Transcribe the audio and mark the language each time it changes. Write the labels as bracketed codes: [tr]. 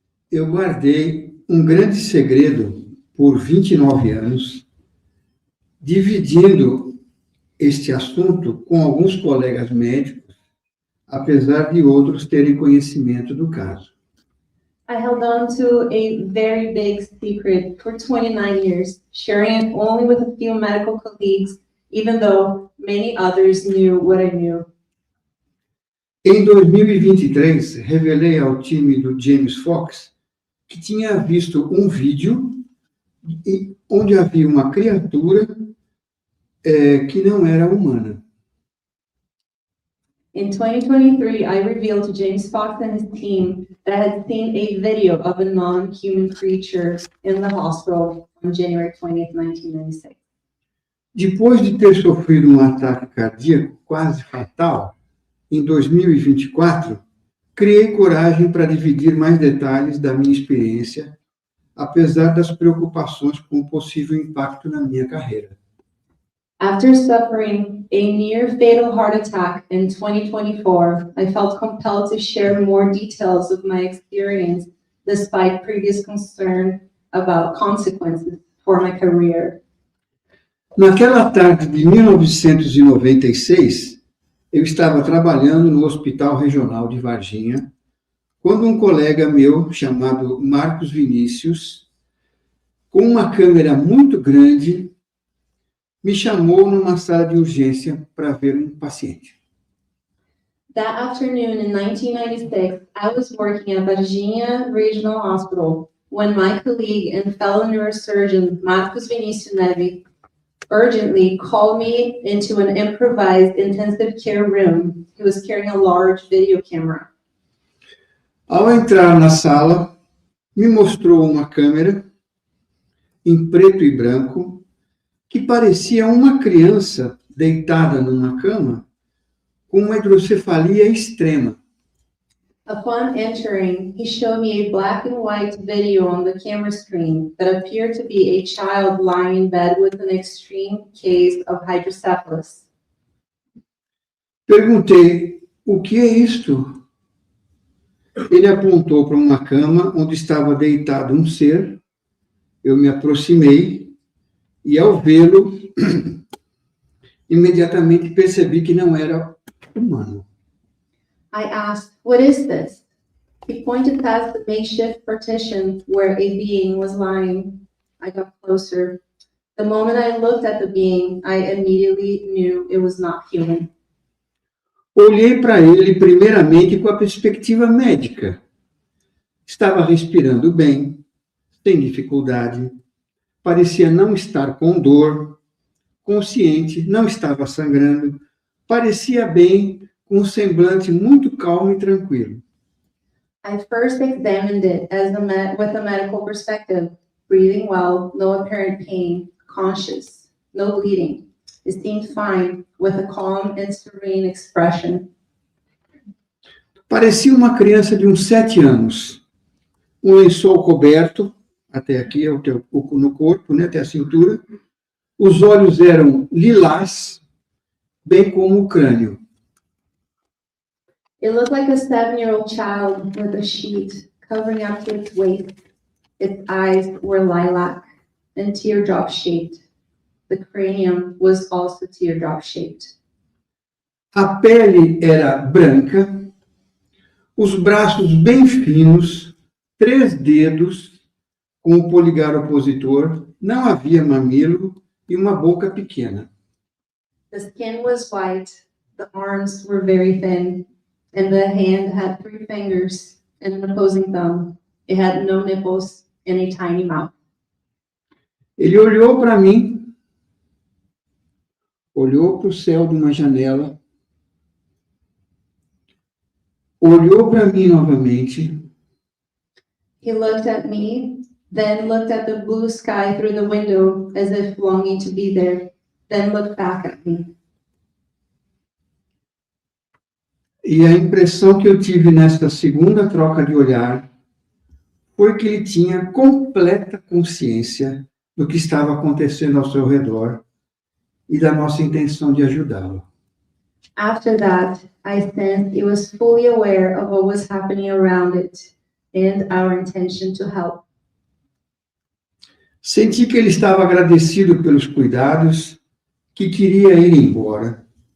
[pt] Eu guardei grande segredo por 29 anos, dividindo este assunto com alguns colegas médicos, apesar de outros terem conhecimento do caso. [en] I held on to a very big secret for 29 years, sharing it only with a few medical colleagues, even though many others knew what I knew. [pt] Em 2023, revelei ao time do James Fox que tinha visto vídeo onde havia uma criatura que não era humana. [en] In 2023, I revealed to James Fox and his team that I had seen a video of a non-human creature in the hospital on January 20th, 1996. [pt] Depois de ter sofrido ataque cardíaco quase fatal, em 2024, criei coragem para dividir mais detalhes da minha experiência, apesar das preocupações com o possível impacto na minha carreira. [en] After suffering a near-fatal heart attack in 2024, I felt compelled to share more details of my experience, despite previous concern about consequences for my career. [pt] Naquela tarde de 1996, eu estava trabalhando no Hospital Regional de Varginha, quando um colega meu, chamado Marcos Vinícius, com uma câmera muito grande, me chamou numa sala de urgência para ver um paciente. [en] That afternoon in 1996, I was working at Varginha Regional Hospital when my colleague and fellow neurosurgeon, Marcos Vinícius Neves, urgently called me into an improvised intensive care room. He was carrying a large video camera. [pt] Ao entrar na sala, me mostrou uma câmera em preto e branco que parecia uma criança deitada numa cama com uma hidrocefalia extrema. [en] Upon entering, he showed me a black and white video on the camera screen that appeared to be a child lying in bed with an extreme case of hydrocephalus. [pt] Perguntei, o que é isto? Ele apontou para uma cama onde estava deitado um ser. Eu me aproximei e, ao vê-lo, imediatamente percebi que não era humano. [en] I asked, what is this? He pointed past the makeshift partition where a being was lying. I got closer. The moment I looked at the being, I immediately knew it was not human. [pt] Olhei para ele primeiramente com a perspectiva médica. Estava respirando bem, sem dificuldade. Parecia não estar com dor, consciente, não estava sangrando. Parecia bem, com um semblante muito calmo e tranquilo. [en] I first examined it with a medical perspective, breathing well, no apparent pain, conscious, no bleeding. It seemed fine, with a calm and serene expression. [pt] Parecia uma criança de uns 7 anos. Um lençol coberto, até aqui, no corpo, né, até a cintura. Os olhos eram lilás, bem como o crânio. [en] It looked like a 7-year-old child with a sheet covering up to its waist. Its eyes were lilac and teardrop-shaped. The cranium was also teardrop-shaped. [pt] A pele era branca, os braços bem finos, 3 dedos com o polegar opositor, não havia mamilo e uma boca pequena. [en] The skin was white, the arms were very thin, and the hand had 3 fingers and an opposing thumb. It had no nipples and a tiny mouth. [pt] Ele olhou para mim, olhou para o céu de uma janela, olhou para mim novamente. [en] He looked at me, then looked at the blue sky through the window as if longing to be there, then looked back at me. [pt] E a impressão que eu tive nesta segunda troca de olhar foi que ele tinha completa consciência do que estava acontecendo ao seu redor e da nossa intenção de ajudá-lo. [en] After that, I sensed he was fully aware of what was happening around it and our intention to help. [pt] Senti que ele estava agradecido pelos cuidados, que queria ir embora.